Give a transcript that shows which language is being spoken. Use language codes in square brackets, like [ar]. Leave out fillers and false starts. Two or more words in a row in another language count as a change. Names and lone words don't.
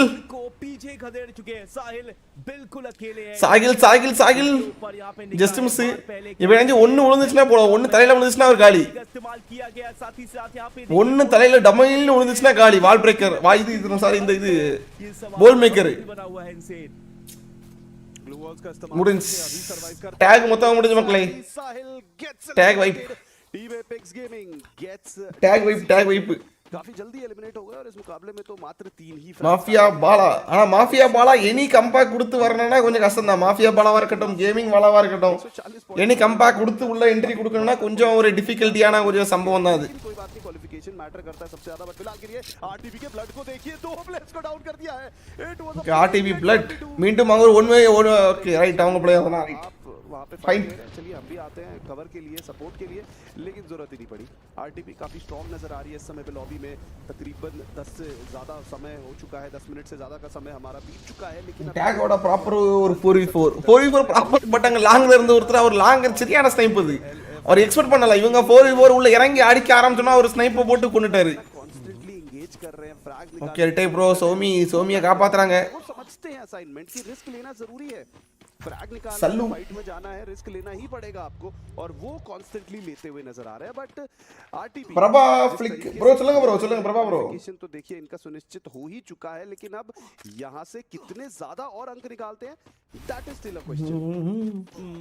[hi] पीछे खदेड़ चुके हैं साहिल बिल्कुल अकेले हैं [ta] சாகில் [en] just miss [ta] இவன் ஒன்னு விழுந்துச்சுனா போலாம் ஒன்னு தலையில விழுந்துச்சுனா ஒரு காலி [hi] इस्तेमाल किया गया साथ ही साथ यहां पे [ta] ஒன்னு தலையில டமைல்னு விழுந்துச்சுனா காலி [en] wall breaker [ta] இது சாரி இந்த இது போல் மேக்கர் [hi] बना हुआ है इनसे [en] glue walls [hi] का इस्तेमाल [ta] முடிஞ்சு [hi] अभी सर्वाइव कर [ta] டேக் மொத்தம் முடிஞ்சு மக்களே [en] Sahil gets tag wipe Team Apex Gaming gets tag wipe [hi] काफी जल्दी एलिमिनेट हो गए और इस मुकाबले में तो मात्र 3 ही [ta] மாஃபியா பாலா ஆனா மாஃபியா பாலா [en] any comeback [ta] கொடுத்து வரணும்னா கொஞ்சம் கஷ்டம் தான் மாஃபியா பாலாவா இருக்கட்டும் கேமிங் பாலாவா இருக்கட்டும் [en] any comeback [ta] கொடுத்து உள்ள என்ட்ரி கொடுக்கணும்னா கொஞ்சம் ஒரு டிஃபிகல்ட்டியான ஒரு சம்பவம் தான் அது [hi] कोई बात नहीं क्वालिफिकेशन मैटर करता है सबसे ज्यादा बट फिलहाल के लिए आरटीबी के ब्लड को देखिए दो प्लेयर्स को डाउन कर दिया है [en] it was [ta] ஆர்டிபி பிளட் மீண்டும் அவங்க [en] one way okay right [ta] அவங்க பிளேயர் தான் ரைட் [hi] वहां पे फाइन चलिए हम भी आते हैं कवर के लिए सपोर्ट के लिए लेकिन जरूरत ही नहीं पड़ी आरटीपी काफी स्ट्रांग नजर आ रही है इस समय पे लॉबी में तकरीबन 10 से ज्यादा समय हो चुका है 10 मिनट से ज्यादा का समय हमारा बीत चुका है लेकिन [ta] டேகோட ப்ராப்பர் ஒரு 4v4 ப்ராப்பர் பட் அங்க லாங்ல இருந்து ஒருத்தர் அவர் லாங் சரியான ஸ்னைப் அது அவர் எக்ஸ்பெக்ட் பண்ணல இவங்க 4v4 உள்ள இறங்கி அடிக்க ஆரம்பிச்சோனா ஒரு ஸ்னைப்பை போட்டு கொன்னுட்டாரு [en] constantly engage [hi] कर रहे हैं फ्रैग निकाल [ta] ஓகே ரிட்டை ப்ரோ சோமியை காப்பாத்துறாங்க [hi] वो समझते हैं असाइनमेंट की रिस्क लेना जरूरी है फ्रैग निकालना सल्लू। है, फाइट में जाना है, रिस्क लेना ही पड़ेगा आपको और वो कॉन्स्टेंटली लेते हुए नजर आ रहे हैं। बट आरटीपी प्रभा [en] flick bro [hi] चलेंगे प्रभा ब्रो तो देखिए इनका सुनिश्चित हो ही चुका है, लेकिन अब यहाँ से कितने ज्यादा और अंक निकालते हैं [en] that is still a question.